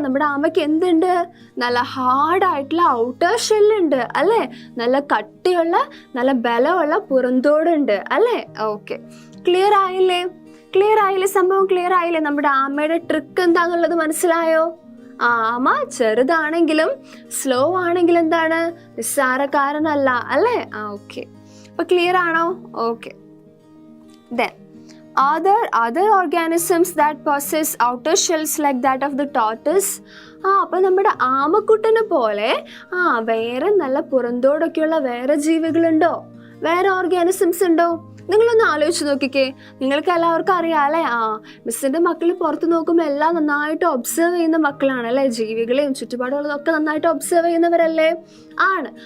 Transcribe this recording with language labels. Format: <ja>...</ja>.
<ml>നമ്മുടെ ആമയ്ക്ക് എന്തുണ്ട്? നല്ല ഹാർഡായിട്ടുള്ള ഔട്ടർ ഷെല്ലുണ്ട് അല്ലേ, നല്ല കട്ടിയുള്ള നല്ല ബലമുള്ള പുറന്തോടുണ്ട് അല്ലേ. ഓക്കെ, ക്ലിയർ ആയില്ലേ? സംഭവം ക്ലിയർ ആയില്ലേ? നമ്മുടെ ആമയുടെ ട്രിക്ക് എന്താന്നുള്ളത് മനസ്സിലായോ? ആമ ചെറുതാണെങ്കിലും സ്ലോ ആണെങ്കിലും എന്താണ്, നിസ്സാരക്കാരനല്ല അല്ലേ. ഓക്കെ, അപ്പൊ ക്ലിയർ ആണോ? Okay.</ml> <en>Then other organisms that possess outer shells like that of the tortoise.</en> <ml>അപ്പൊ നമ്മുടെ ആമക്കുട്ടനെ പോലെ വേറെ നല്ല പുറന്തോടൊക്കെയുള്ള വേറെ ജീവികളുണ്ടോ? വേറെ ഓർഗാനിസംസ് ഉണ്ടോ? നിങ്ങളൊന്ന് ആലോചിച്ച് നോക്കിക്കേ. നിങ്ങൾക്ക് എല്ലാവർക്കും അറിയാം അല്ലേ, മിസ്സിൻ്റെ മക്കൾ പുറത്ത് നോക്കുമ്പോൾ എല്ലാം നന്നായിട്ട് ഒബ്സർവ് ചെയ്യുന്ന മക്കളാണ് അല്ലേ, ജീവികളെയും ചുറ്റുപാടുകളൊക്കെ നന്നായിട്ട് ഒബ്സർവ് ചെയ്യുന്നവരല്ലേ ആണ്.</ml>